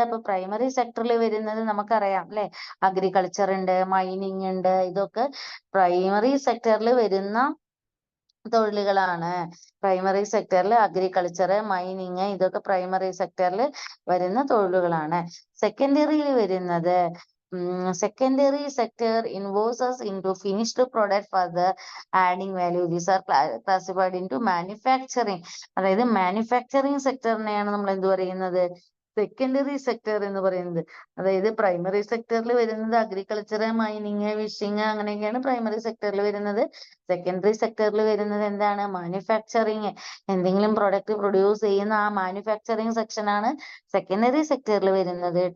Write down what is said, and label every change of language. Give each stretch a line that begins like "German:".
Malayalam: അപ്പൊ പ്രൈമറി സെക്ടറിൽ വരുന്നത് നമുക്കറിയാം അല്ലെ, അഗ്രികൾച്ചർ ഉണ്ട്, മൈനിങ് ഉണ്ട്, ഇതൊക്കെ പ്രൈമറി സെക്ടറിൽ വരുന്ന തൊഴിലുകളാണ്. പ്രൈമറി സെക്ടറിൽ അഗ്രികൾച്ചർ, മൈനിങ് ഇതൊക്കെ പ്രൈമറി സെക്ടറിൽ വരുന്ന തൊഴിലുകളാണ്. സെക്കൻഡറിയിൽ വരുന്നത്
English: secondary sector involves us into finished product further adding value. These are classified into manufacturing.
Malayalam: അതായത് മാനുഫാക്ചറിങ് സെക്ടറിനെയാണ് നമ്മൾ എന്ത് പറയുന്നത്, സെക്കൻഡറി സെക്ടർ എന്ന് പറയുന്നത്. അതായത് പ്രൈമറി സെക്ടറിൽ വരുന്നത് അഗ്രികൾച്ചർ, മൈനിങ്, ഫിഷിങ് അങ്ങനെയൊക്കെയാണ് പ്രൈമറി സെക്ടറിൽ വരുന്നത്. സെക്കൻഡറി സെക്ടറിൽ വരുന്നത് എന്താണ്, മാനുഫാക്ചറിങ്. എന്തെങ്കിലും പ്രൊഡക്റ്റ് പ്രൊഡ്യൂസ് ചെയ്യുന്ന ആ മാനുഫാക്ചറിങ് സെക്ഷൻ ആണ് സെക്കൻഡറി സെക്ടറിൽ വരുന്നത്.